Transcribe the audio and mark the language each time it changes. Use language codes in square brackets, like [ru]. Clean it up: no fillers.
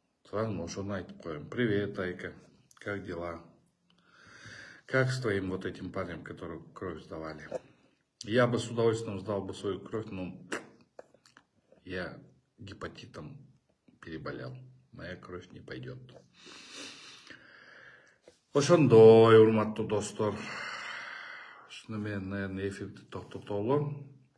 [ru] Сразу [ky] ошону айтып коем. [ru] Привет, Айка. Как дела? Как с твоим вот этим парнем, который кровь сдавали? Я бы с удовольствием сдал бы свою кровь, но я гепатитом переболел. Моя кровь не пойдет. [ky] Ошондой, урматтуу достор. Ушуну мен, наверное, эфирди токтотолу.